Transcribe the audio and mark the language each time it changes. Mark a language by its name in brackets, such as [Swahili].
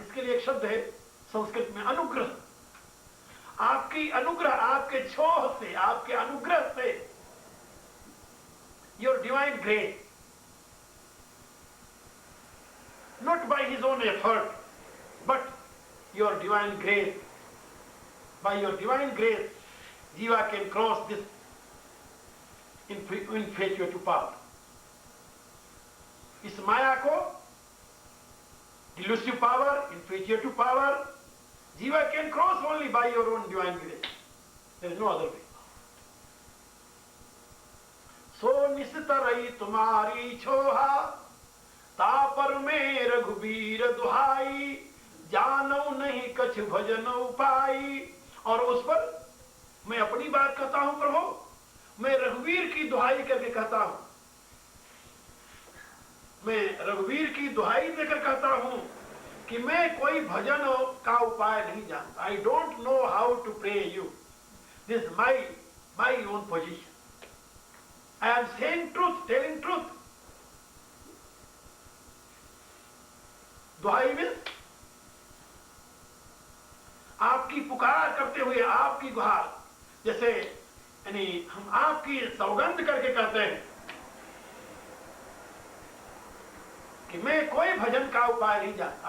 [Hindi] इसके लिए एक शब्द है संस्कृत में, अनुग्रह। आपकी अनुग्रह, आपके छोह से, आपके अनुग्रह से, [English] Your divine grace, not by his own effort, but your divine grace. By your divine grace, Jiva can cross this infatuative power. [Hindi] इस माया को, [English] delusive power, infatuative power, Jiva can cross only by your own divine grace. There is no other way. [Hindi] सो निस्तरई तुम्हारी छोहा, तापर में रघुबीर दुहाई, जानौ नहीं कछ भजन उपाई। और उस पर मैं अपनी बात कहता हूं प्रभु, मैं रघुवीर की दुहाई करके कहता हूं, मैं रघुवीर की दुहाई देकर कहता हूं कि मैं कोई भजन का उपाय नहीं जानता। [English] I don't know how to pray you, this my own position. I am saying truth, telling truth. [Hindi] दुहाई में आपकी पुकार करते हुए, आपकी गुहार, जैसे यानी हम आपकी सौगंध करके कहते हैं कि मैं कोई भजन का उपाय नहीं जानता।